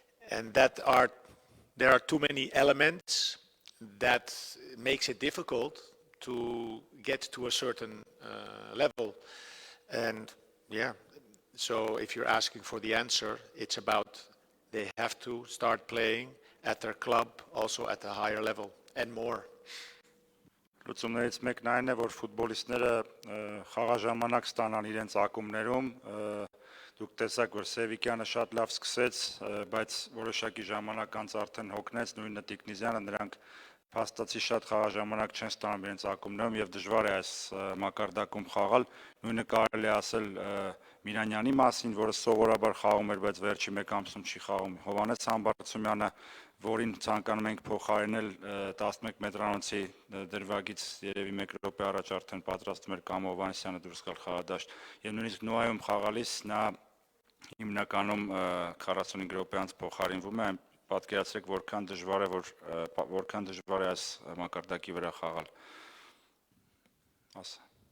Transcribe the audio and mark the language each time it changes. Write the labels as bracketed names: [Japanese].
[English] And there are too many elements that makes it difficult to get to a certain level. And so if you're asking for the answer, it's about they have to start playing at their club, also at a higher level and more. [Armenian] Լուծումներից մեկն այն է, որ ֆուտբոլիստները խաղաժամանակ ստանան իրենց ակումբներում, դուք տեսաք, որ Սևիկյանը շատ լավ սկսեց, բայց որոշակի ժամանակ անց արդեն հոգնեց, նույնը Տիկնիզյանը, նրանք փաստացի շատ խաղաժամանակ չեն ստանում իրենց ակումբներում եւ դժվար է այս մակարդակում խաղալ։ Նույնը կարելի է ասել Միրանյանի մասին, որը սովորաբար խաղում էր, բայց վերջի 1 ամսում չի խաղում։ Հովհաննես Համբարձումյանը, որին ցանկանում ենք փոխարինել 11 մետրանոցի դրվագից երևի 1 րոպե առաջ արդեն պատրաստում էր կամ Հովհաննեսյանը դուրս գալ խաղադաշտ։ Եվ նույնիսկ Նոայում խաղալիս նա հիմնականում 45 րոպե անց փոխարինվում է, պատկերացրեք որքան դժվար է այս մակարդակի վրա խաղալ։ Ասա։